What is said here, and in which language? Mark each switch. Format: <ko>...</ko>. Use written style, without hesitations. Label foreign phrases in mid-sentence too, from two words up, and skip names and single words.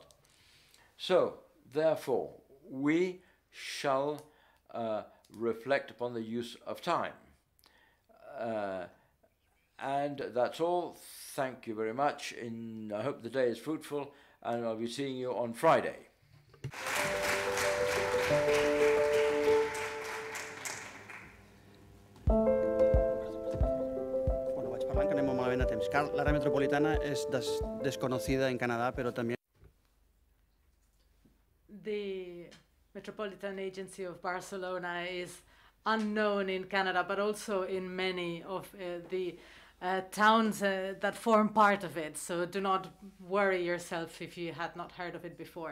<en>So, therefore, we shall reflect upon the use of time. And that's all. Thank you very much. I hope the day is fruitful, and I'll be seeing you on Friday.</en> <ca>Bueno, vaig parlant, que anem molt malament a temps. L'àrea metropolitana és desconocida en Canadà, però també...</ca> <en>The Metropolitan Agency of Barcelona is unknown in Canada, but also in many of the towns that form part of it. So do not worry yourself if you had not heard of it before.</en>